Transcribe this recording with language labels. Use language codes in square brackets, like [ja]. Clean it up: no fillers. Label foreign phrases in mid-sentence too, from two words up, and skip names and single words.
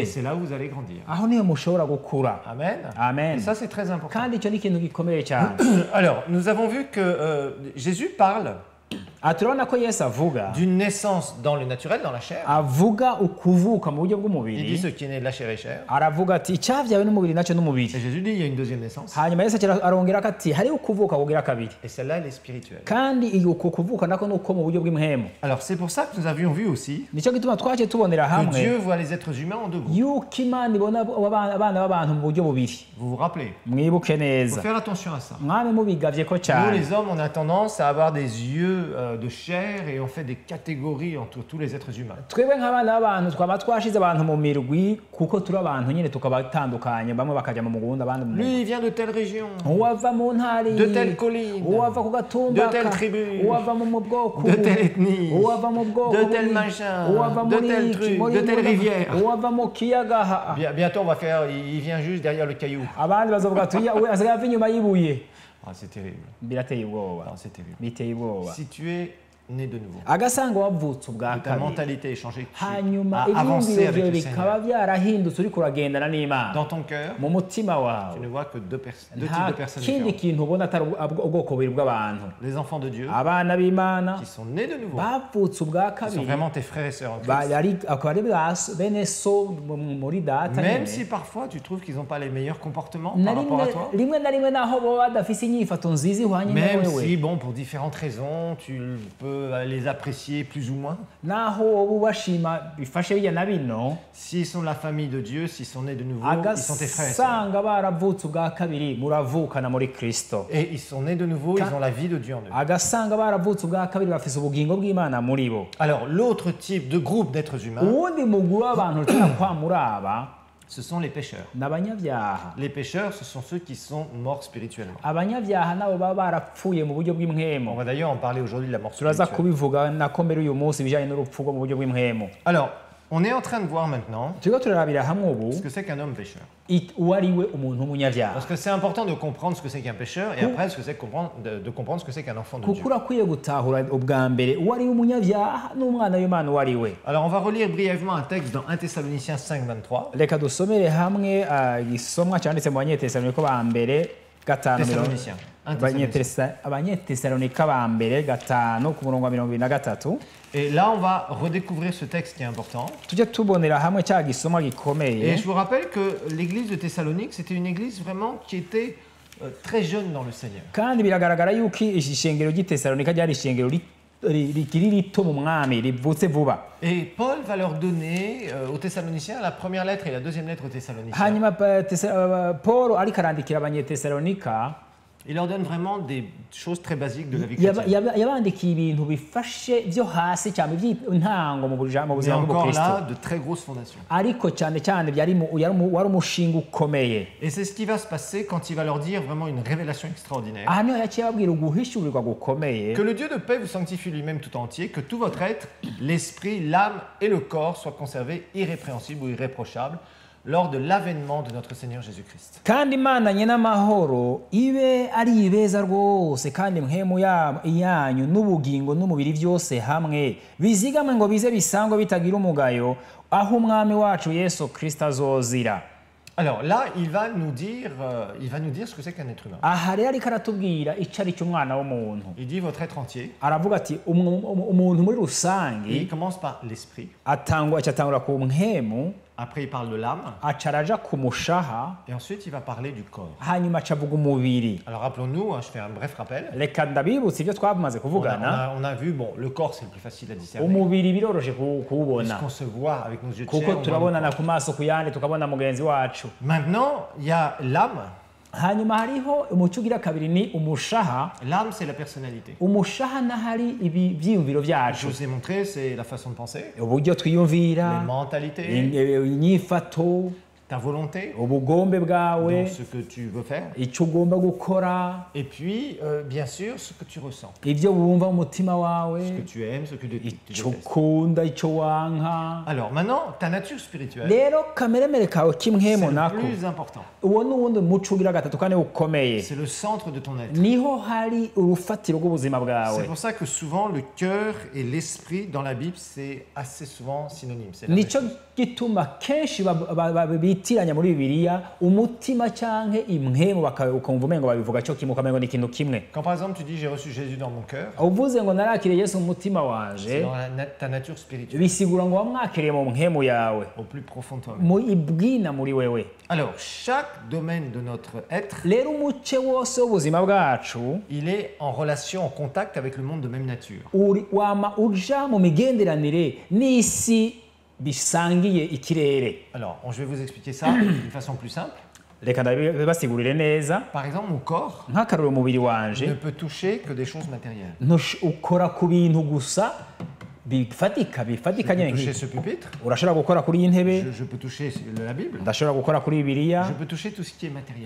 [fr] Et c'est là où vous allez grandir. [rn] aho niyo mushobora gukura Amen. Amen. [fr] Et ça, c'est très important. [rn] kandi icyo ni ikintu gikomeye cyane [fr] Alors, nous avons vu que Jésus parle [rn] aha turabona ko yesu avuga [fr] d'une naissance dans le naturel, dans la chair. [rn] avuga ukuvuka mu buryo [fr] Il dit [rn] bw'umubiri [fr] ce qui est né de la chair est chair. [rn] aravuga ati icyabyawe n'umubiri nacyo [fr] Et [rn] n'umubiri [fr] Jésus dit il y a une deuxième naissance. [rn] hanyuma yesu arongera ko ati hariho ukuvuka kugira kabiri [fr] Et celle-là, elle est spirituelle. [rn] kandi uko kuvuka nako ni uko mu buryo bw'imhemu [fr] Alors, c'est pour ça que nous avions vu aussi [rn] nicyo gituma twaciye tubonera [fr] que [rn] hamwe [fr] Dieu voit les êtres humains en deux groupes. [rn] yuko imana ibona abana b'abantu mu buryo bubiri [fr] Vous vous rappelez? [rn] mwibuke [fr] Il faut [rn] neza [fr] faire attention à ça. [rn] mwami mubigavye ko [fr] Nous, [rn] cyane [fr] les hommes, on a tendance à avoir des yeux de chair et on fait des catégories entre tous les êtres humains. [rn] twebwe nk'abana b'abantu twaba twashize abantu mu mirwi kuko turi abantu nyine tukabatandukanye bamwe bakajya mu mugundi abandi mu [fr] Lui, il vient de telle région, [rn] uwava mu ntari [fr] de telle colline, [rn] uwava ku gatumba [fr] de telle tribu, [rn] uwava mu bwoko [fr] de telle ethnie, [rn] uwava mu bwoko [fr] de tel machin, [rn] uwava [fr] de [rn] muri [fr] tel [rn] iki, [fr] truc, [rn] muri [fr] de telle [rn] muri- [fr] rivière. [rn] uwava mu kiyaga [fr] Bientôt, on va faire, il vient juste derrière le caillou. [rn] abandi bazovuga ati we asigaye ava inyuma y'ibuye [fr] Ah, c'est terrible. [rn] birateye ubwoba [fr] Ah, c'est terrible. [rn] biteye ubwoba [fr] Si tu es né de nouveau, [rn] agasanga wavutse ubwa [fr] que ta [rn] kabiri [fr] mentalité est changée, que tu [rn] hanyuma [fr] as avancé [rn] ibyiyumviro [fr] avec [rn] byawe [fr] le [rn] bikaba [fr] Seigneur. [rn] byarahindutse uriko uragendana n'imana [fr] Dans ton cœur, [rn] mu mutima [fr] tu [rn] wawe [fr] ne vois que deux types de [rn] nta [fr] personnes [rn] kindi [fr] différentes. [rn] kintu ubona atari ubwoko bubiri bw'abantu [fr] Les enfants de Dieu [rn] abana b'imana [fr] qui sont nés de nouveau, [rn] bavutse ubwa [fr] qui sont [rn] kabiri [fr] vraiment tes frères et sœurs en Christ. [rn] akaba ari bene so muri data [fr] Même [rn] nyene. [fr] si parfois tu trouves qu'ils n'ont pas les meilleurs comportements [rn] Na [fr] par rapport à toi. [rn] rimwe na rimwe naho baba badafise inyifato nziza ihwanye na [fr] Même [rn] wewe [fr] si, bon, pour différentes raisons, tu peux les apprécier plus ou moins. [rn] naho wowe ubashima bifashe bijya na bino [fr] S'ils sont de la famille de Dieu, s'ils sont nés de nouveau, ils sont tes frères et sœurs. [rn] agasanga baravutse ubwa kabiri muravukana muri kristo [fr] Et ils sont nés de nouveau, ils ont la vie de Dieu en eux. [rn] agasanga baravutse ubwa kabiri bafise ubugingo bw'imana muri bo [fr] Alors, l'autre type de groupe d'êtres humains, [rn] uwundi mugwi w'abantu tujya kwa muraba [fr] ce sont les pécheurs. [rn] ni abanyabyaha [fr] Les pécheurs, ce sont ceux qui sont morts spirituellement. [rn] abanyabyaha nabo baba barapfuye mu buryo [fr] On [rn] bw'imhemu [fr] va d'ailleurs en parler aujourd'hui de la mort [rn] turaza [fr] spirituelle. [rn] kubivuga nako mbere uyu munsi ibijyanye n'urupfu rwo mu buryo bw'imhemu [fr] Alors, On est en train de voir maintenant [rn] turiko turarabira hamwe ubu [fr] ce que c'est qu'un homme pécheur. [rn] uwo ari we umuntu w'umunyabyaha [fr] Parce que c'est important de comprendre ce que c'est qu'un pécheur et après ce que c'est de comprendre ce que c'est qu'un enfant de Dieu. [rn] kuko urakwiye gutahura ubwa mbere uwo ari we umunyabyaha n'umwana w'Imana uwo ari we. [fr] Alors on va relire brièvement un texte dans 1 Thessaloniciens 5, 23. [rn] Reka dusomere hamwe igisomwa cyanditse mu Banyetesalonika ba mbere gatanu [fr] Thessaloniciens. 1 Thessaloniciens. [rn] Abanyetesalonika ba mbere gatanu ku murongo wa 23. [fr] Et là, on va redécouvrir ce texte qui est important. [rn] Tujye tubonera hamwe cya gisomwa gikomeye. [fr] Et je vous rappelle que l'église de Thessalonique, c'était une église vraiment qui était très jeune dans le Seigneur. [rn] Kandi biragaragara yuko ishengero ry'Itesalonika ryari ishengero rikiri rito mu mwami rivutse vuba. [fr] Et Paul va leur donner aux Thessaloniciens la première lettre et la deuxième lettre aux Thessaloniciens. [rn] Hanyuma Paul ariko arandikira Abanyetesalonika, [fr] Il leur donne vraiment des choses très basiques de la vie chrétienne. [rn] yabandikiye ibintu bifashe byo hasi cyane by'intango mu [fr] Mais [rn] buzima [fr] encore [rn] bw'Ukristo. [fr] là, de très grosses fondations. [rn] Ariko cyane cyane wari umushinga ukomeye. [fr] Et c'est ce qui va se passer quand il va leur dire vraiment une révélation extraordinaire. [rn] Aha niho yaciye ababwira uguhishurirwa gukomeye. [fr] Que le Dieu de paix vous sanctifie lui-même tout entier, que tout votre être, l'esprit, l'âme et le corps soient conservés irrépréhensibles ou irréprochables lors de l'avènement de notre Seigneur Jésus-Christ. [rn] Kandi Imana nyenamahoro ibe ari ibeza rwose kandi mpemu yanyu n'ubugingo n'umubiri byose hamwe bizigamwe ngo bize bisangwe bitagira umugayo aho umwami wacu Yesu Kristo azozira. [fr] Alors là, il va nous dire ce que c'est qu'un être humain. [rn] Aha rero ariko aratubwira icyo ari cy'umwana w'umuntu. [fr] Il dit votre être entier. [rn] Aravuga ati umuntu muri [fr] Et [rn] rusange [fr] il commence par l'esprit. [rn] atangura ku mpemu, [fr] Après, il parle de l'âme. [rn] acaraja ku mushaha, [fr] Et ensuite, il va parler du corps. [rn] hanyuma acavuga umubiri. [fr] Alors rappelons-nous, je fais un bref rappel. [rn] Reka ndabibutse ibyo twamaze kuvugana. [fr] On a vu, bon, le corps, c'est le plus facile à discerner. [rn] Umubiri biroroshye kuwubona [fr] Puisqu'on se voit avec nos yeux de chair. [rn] kuko [fr] on voit le [rn] turabonana [fr] corps. [rn] ku maso ku yandi tukabona mugenzi wacu. [fr] Maintenant, il y a l'âme. [rn] Hanyuma hariho umuco ugira kabiri ni umushaha. [fr] L'âme, c'est la personnalité. [rn] Umushaha n'ahari ibyiyumviro [fr] Je [rn] byacu, [fr] vous ai montré, c'est la façon de penser, [rn] uburyo twiyumvira, [fr] les mentalités, [rn] inyifato, [fr] ta volonté, [rn] ubugombe bwawe, [fr] donc ce que tu veux faire, [rn] icyo ugomba gukora, [fr] et puis, bien sûr, ce que tu ressens, [rn] ibyo wumva mu mutima wawe, [fr] ce que tu aimes, ce que tu [rn] icyo [fr] détestes. [rn] ukunda, icyo wanka. [fr] Alors maintenant, ta nature spirituelle, [rn] Rero kameremere kawe [fr] c'est [rn] k'imhemu [fr] le [rn] nako, [fr] plus important. [rn] uwo ni uwundi muco ugira gatatu kandi ukomeye. [fr] C'est le centre de ton être. [rn] Niho hari urufatiro rw'ubuzima [fr] C'est [rn] bwawe. [fr] pour ça que souvent le cœur et l'esprit dans la Bible, c'est assez souvent synonyme. C'est la même [rn] Nicyo [fr] chose. [rn] gituma kenshi bitiranya muri Bibiliya umutima canke imhemu ukumva umengo babivuga cyo kimwe ukamengo ni ikintu kimwe. [fr] Quand par exemple tu dis j'ai reçu Jésus dans mon cœur, [rn] Uvuze ngo narakiriye Yesu mu mutima [fr] c'est [rn] wanje, [fr] dans ta nature spirituelle, [rn] bisigura ngo wamwakiriye mu mhemu yawe, [fr] au plus profond de toi-même. [rn] mu ibwina muri wewe. [fr] Alors, chaque domaine de notre être, [rn] Rero umuce wose w'ubuzima bwacu [fr] il est en relation, en contact avec le monde de même nature. [rn] wama uja mu migenderanire n'isi bisangiye ikirere. [fr] Alors, je vais vous expliquer ça d'une façon plus simple. [rn] Reka ndabibasigurire neza. [fr] Par exemple, mon corps [rn] Nk'akaroro umubiri [fr] ne [rn] wanje [fr] peut toucher que des choses matérielles. [rn] ukora ku bintu gusa bifatika [fr] Je peux [rn] nyine [fr] toucher [rn] nk'iki. [fr] ce pupitre, [rn] Urashobora gukora kuri iyi ntebe, [fr] je peux toucher la Bible, [rn] ndashobora gukora kuri Bibiliya, [fr] je peux toucher tout ce qui est matériel.